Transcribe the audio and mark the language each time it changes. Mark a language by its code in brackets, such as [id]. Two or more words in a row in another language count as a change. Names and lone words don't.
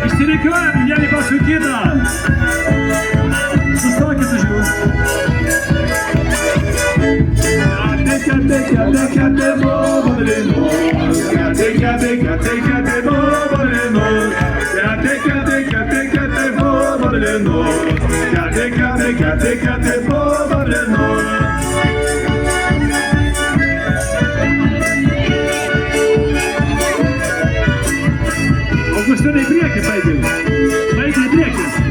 [lt] rikiuojam, vieni paskui kitą. Sustokit už jūs. Kate bobalino, kate bobalino, kate bobalino, kate bobalino. Augustinai, į priekį, baigi į priekį.